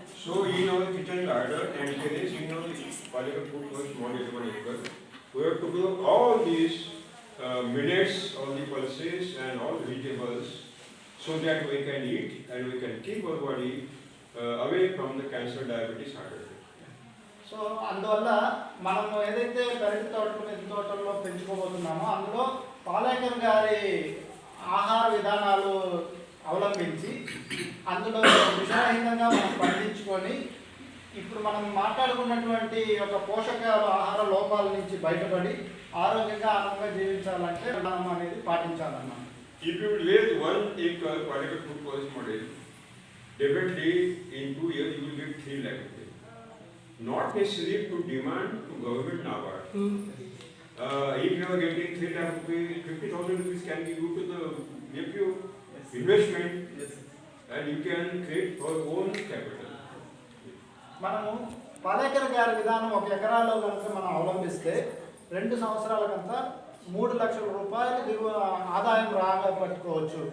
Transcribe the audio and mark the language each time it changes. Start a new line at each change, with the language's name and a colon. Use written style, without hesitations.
English: So in our kitchen garden and terrace, in our particular food source model, we have to do all these millets, all the pulses and all vegetables, so that we can eat and we can keep our body away from the cancer, diabetes, heart attack.
Telugu: So అందువల్ల మనము ఏదైతే పెరటి తోటలు, మిద్దె తోటల్లో పెంచుకోబోతున్నామో అందులో పాలేకర్ గారి ఆహార విధానాలు అవలంబించి అందులో విషరహితంగా మనం పండించుకొని ఇప్పుడు మనం మాట్లాడుకున్నటువంటి ఒక పోషకాలు, ఆహార లోపాల నుంచి బయటపడి ఆరోగ్యంగా ఆనందంగా జీవించాలంటే మనం అనేది పాటించాలన్నమాట.
English: If you raise 1 acre particular food source model, definitely in 2 years you will get 3 lakh rupees. Not necessary to demand to government NABARD. If you are getting 3 lakh rupees, 50,000 rupees can be due to the FPO investment, and you can create your own capital.
Telugu: మనము పాలేకర్ గారి విధానం 1 ఎకరాలో కనుక మనం అవలంబిస్తే 2 సంవత్సరాలకంతా 3 లక్షల రూపాయలు ఆదాయం పట్టుకోవచ్చు.